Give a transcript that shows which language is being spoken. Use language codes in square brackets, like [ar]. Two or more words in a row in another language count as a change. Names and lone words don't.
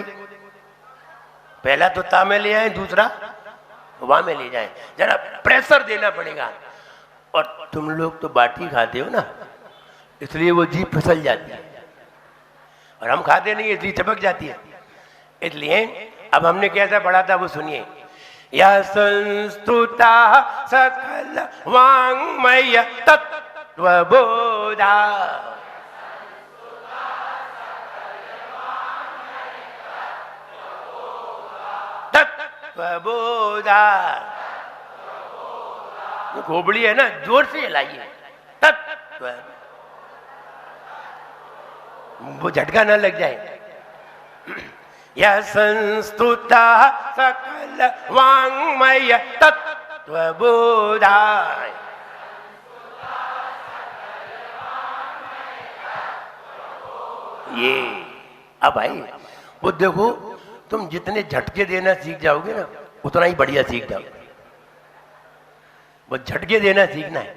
[hi] पहला तो ता में ले आए, दूसरा वा में ले जाए। जरा प्रेशर देना पड़ेगा। और तुम लोग तो बाटी खाते हो ना, इसलिए वो जीभ फिसल जाती है, और हम खाते नहीं इसलिए चपक जाती है। इसलिए अब हमने कैसा पढ़ा था वो सुनिए। [sa] या संस्तुता सकल वाङ्मय तत्त्वबोधा, तत्त्वबोधा। [hi] खोपड़ी है ना, जोर से हिलाइए। तत्व, वो झटका ना लग जाए। [sa] यह संस्तुता सकल वाङ्मय तत्त्वबोधा। [hi] ये अब भाई वो देखो, तुम जितने झटके देना सीख जाओगे ना, उतना ही बढ़िया सीख जाओगे। वो झटके देना सीखना है।